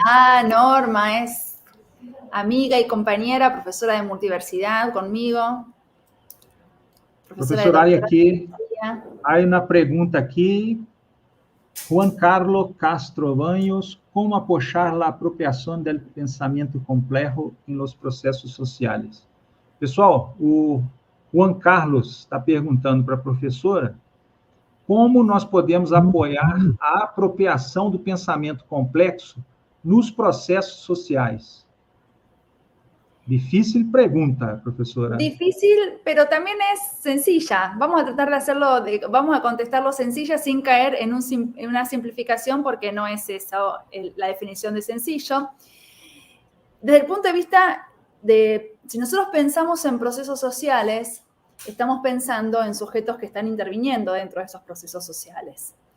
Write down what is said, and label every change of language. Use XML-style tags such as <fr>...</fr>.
<es>Ah, Norma es amiga y compañera, profesora de multiversidad conmigo.</es> <pt>Professora, olha aqui, há uma pergunta aqui. Juan Carlos Castro Banhos, como apoiar a apropriação do pensamento complexo em los processos sociais? Pessoal, o Juan Carlos está perguntando para a professora como nós podemos apoiar a apropriação do pensamento complexo nos processos sociais.</pt> <es>Difícil pregunta, profesora. Difícil, pero también es sencilla. Vamos a tratar de hacerlo, vamos a contestarlo sencilla sin caer en una simplificación, porque no es eso la definición de sencillo. Desde el punto de vista de, si nosotros pensamos en procesos sociales, estamos pensando en sujetos que están interviniendo dentro de esos procesos sociales.</es>